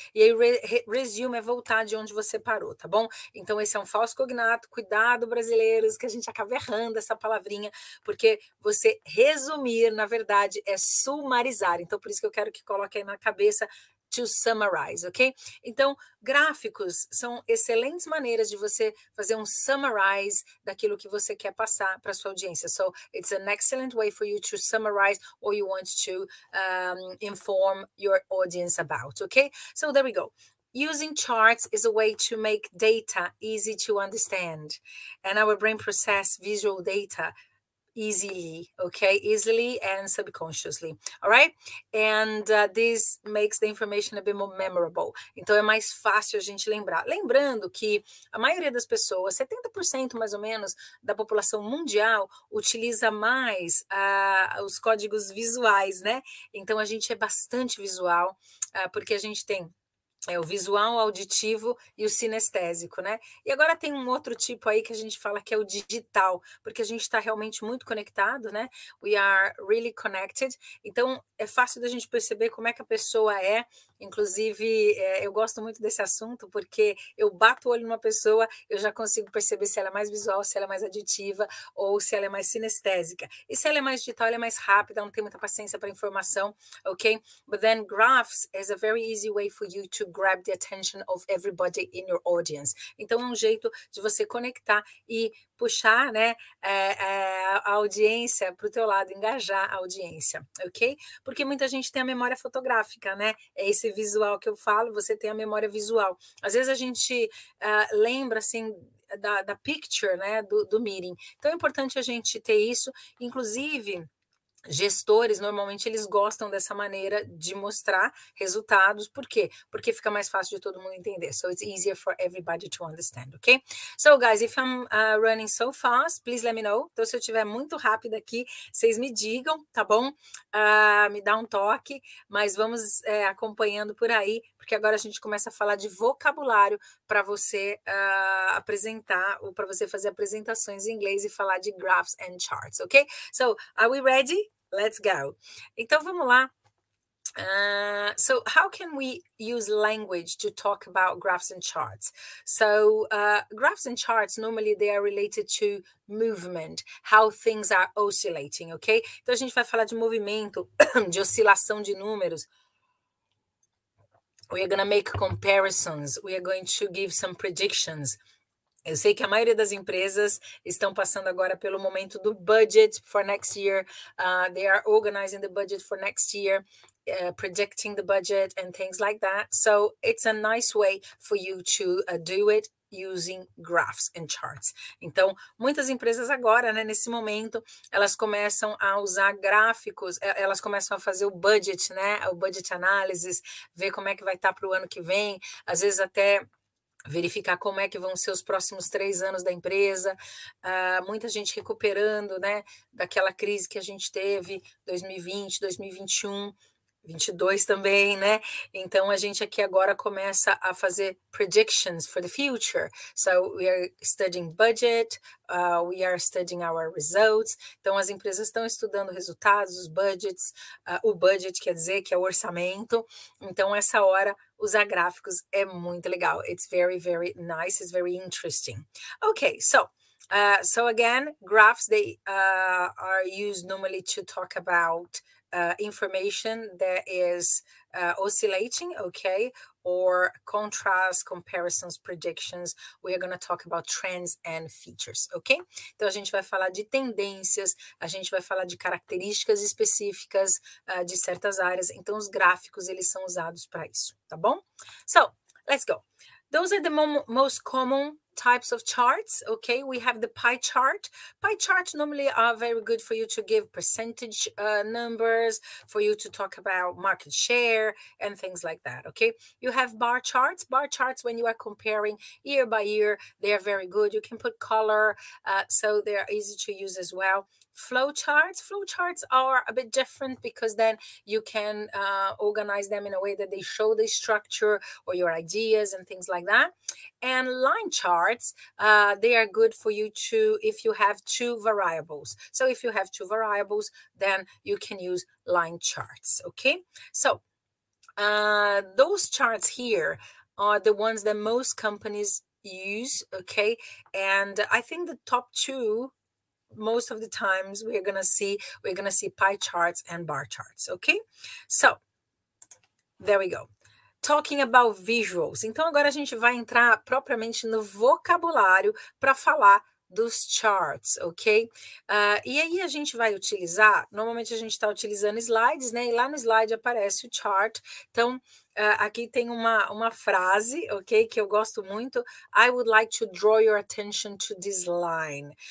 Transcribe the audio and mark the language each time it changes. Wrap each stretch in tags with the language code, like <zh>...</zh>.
<pt>E aí resume é voltar de onde você parou, tá bom? Então esse é um falso cognato, cuidado brasileiros, que a gente acaba errando essa palavrinha, porque você resumir, na verdade, é sumarizar. Então por isso que eu quero que coloque aí na cabeça</pt> <en>to summarize,</en> <pt>ok? Então, gráficos são excelentes maneiras de você fazer um summarize daquilo que você quer passar para sua audiência.</pt> <en>So, it's an excellent way for you to summarize what you want to inform your audience about, okay? So, there we go. Using charts is a way to make data easy to understand, and our brain process visual data easily, okay? Easily and subconsciously, all right? And this makes the information a bit more memorable.</en> <pt>Então, é mais fácil a gente lembrar. Lembrando que a maioria das pessoas, 70% mais ou menos da população mundial, utiliza mais os códigos visuais, né? Então, a gente é bastante visual, porque a gente tem o visual, o auditivo e o sinestésico, né? E agora tem um outro tipo aí que a gente fala que é o digital, porque a gente está realmente muito conectado, né?</pt> <en>We are really connected.</en> <pt>Então, é fácil da gente perceber como é que a pessoa é Inclusive, eu gosto muito desse assunto porque eu bato o olho numa pessoa, eu já consigo perceber se ela é mais visual, se ela é mais aditiva ou se ela é mais sinestésica. E se ela é mais digital, ela é mais rápida, não tem muita paciência para informação, ok?</pt> <en>But then graphs is a very easy way for you to grab the attention of everybody in your audience.</en> <pt>Então, é um jeito de você conectar e puxar, né, a audiência para o teu lado, engajar a audiência, ok? Porque muita gente tem a memória fotográfica, né? É esse visual que eu falo, você tem a memória visual. Às vezes a gente lembra, assim, da picture, né, do meeting. Então é importante a gente ter isso, inclusive gestores, normalmente, eles gostam dessa maneira de mostrar resultados. Por quê? Porque fica mais fácil de todo mundo entender.</pt> <en>So it's easier for everybody to understand, okay? So, guys, if I'm running so fast, please let me know.</en> <pt>Então, se eu estiver muito rápida aqui, vocês me digam, tá bom? Me dá um toque, mas vamos acompanhando por aí, porque agora a gente começa a falar de vocabulário para você apresentar, ou para você fazer apresentações em inglês e falar de</pt> <en>graphs and charts,</en> <pt>ok?</pt> <en>So, are we ready? Let's go.</en> <pt>Então, vamos lá.</pt> <en>So how can we use language to talk about graphs and charts? So graphs and charts, normally they are related to movement, how things are oscillating, ok?</en> <pt>Então, a gente vai falar de movimento, de oscilação de números.</pt> <en>We are going to make comparisons. We are going to give some predictions.</en> <pt>Eu sei que a maioria das empresas estão passando agora pelo momento do</pt> <en>budget for next year. They are organizing the budget for next year, projecting the budget and things like that. So it's a nice way for you to do it using graphs and charts.</en> <pt>Então, muitas empresas agora, né, nesse momento, elas começam a usar gráficos, elas começam a fazer o budget, né, o budget analysis, ver como é que vai estar para o ano que vem, às vezes até verificar como é que vão ser os próximos 3 anos da empresa, muita gente recuperando, né, daquela crise que a gente teve, 2020, 2021, 22 também, né? Então, a gente aqui agora começa a fazer</pt> <en>predictions for the future. So, we are studying budget, we are studying our results.</en> <pt>Então, as empresas estão estudando resultados, os budgets, o budget quer dizer que é o orçamento. Então, essa hora, usar gráficos é muito legal.</pt> <en>It's very, very nice. It's very interesting. Okay, so again, graphs, they are used normally to talk about information that is oscillating, okay, or contrast, comparisons, predictions. We are going to talk about trends and features, ok?</en> <pt>Então, a gente vai falar de tendências, a gente vai falar de características específicas de certas áreas. Então, os gráficos, eles são usados para isso, tá bom?</pt> <en>So, let's go. Those are the most common types of charts, okay? We have the pie chart. Pie charts normally are very good for you to give percentage numbers, for you to talk about market share and things like that, okay? You have bar charts. Bar charts, when you are comparing year by year, they are very good. You can put color, so they are easy to use as well. Flow charts are a bit different because then you can organize them in a way that they show the structure or your ideas and things like that. And line charts, they are good for you to, if you have 2 variables. So if you have 2 variables, then you can use line charts, okay? So those charts here are the ones that most companies use, okay? And I think the top 2, most of the times we're gonna see pie charts and bar charts, okay? So there we go. Talking about visuals.</en> <pt>Então, agora a gente vai entrar propriamente no vocabulário para falar dos charts, ok? E aí a gente vai utilizar, normalmente a gente está utilizando slides, né? E lá no slide aparece o chart. Então, aqui tem uma frase, ok? Que eu gosto muito.</pt> <en>I would like to draw your attention to this line.</en>